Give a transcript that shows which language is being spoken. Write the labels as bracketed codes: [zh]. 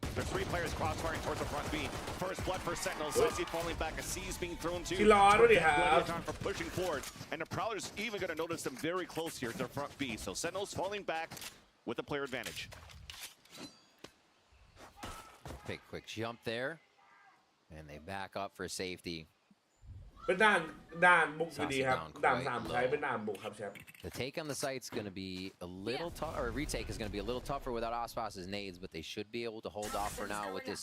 [en] There's 3 players crossfiring towards the front B. First blood for Sentinels, Saucy falling back, a C's being thrown to for pushing forward, and the Prowler's even going to notice them very close here to the front B. So Sentinels falling back with a player advantage. Big quick jump there, and they back up for safety. [th] เป็นด่านบุกดีครับด่าน3ใช้เป็นด่านบุกครับแชมป์ [en] The take on the site's going to be a little tough, or retake is going to be a little tougher without Aspas's nades, but they should be able to hold off for now with this.